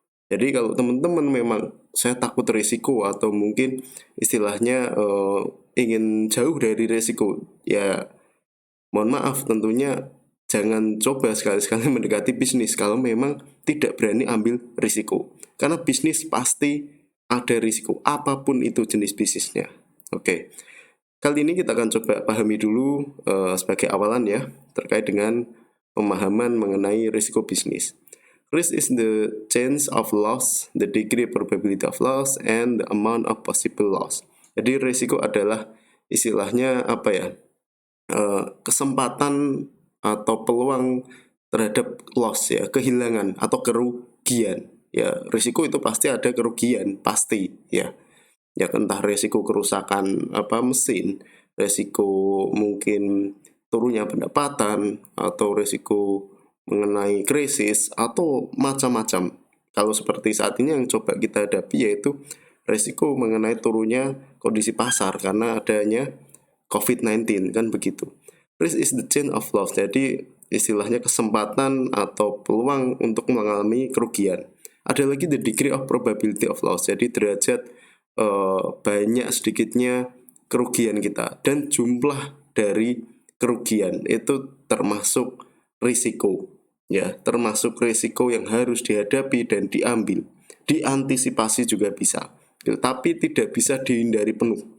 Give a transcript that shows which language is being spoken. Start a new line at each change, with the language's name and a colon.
Indonesian: Jadi kalau teman-teman memang saya takut risiko atau mungkin istilahnya ingin jauh dari risiko, ya mohon maaf tentunya jangan coba sekali-sekali mendekati bisnis kalau memang tidak berani ambil risiko. Karena bisnis pasti ada risiko, apapun itu jenis bisnisnya. Oke, kali ini kita akan coba pahami dulu sebagai awalan ya, terkait dengan pemahaman mengenai risiko bisnis.
English: Risk is the chance of loss, the degree probability of loss, and the amount of possible loss.
Indonesian: Jadi risiko adalah istilahnya apa ya? Kesempatan atau peluang terhadap loss ya, kehilangan atau kerugian. Ya, risiko itu pasti ada kerugian, pasti ya. Ya entah risiko kerusakan mesin, risiko mungkin turunnya pendapatan atau risiko mengenai krisis atau macam-macam. Kalau seperti saat ini yang coba kita hadapi yaitu risiko mengenai turunnya kondisi pasar karena adanya COVID-19 kan begitu.
English: Risk is the chain of loss.
Indonesian: Jadi istilahnya kesempatan atau peluang untuk mengalami kerugian. Ada lagi
English: the degree of probability of loss.
Indonesian: Jadi derajat banyak sedikitnya kerugian kita dan jumlah dari kerugian itu termasuk risiko ya, termasuk risiko yang harus dihadapi dan diambil. Diantisipasi juga bisa, tapi tidak bisa dihindari penuh.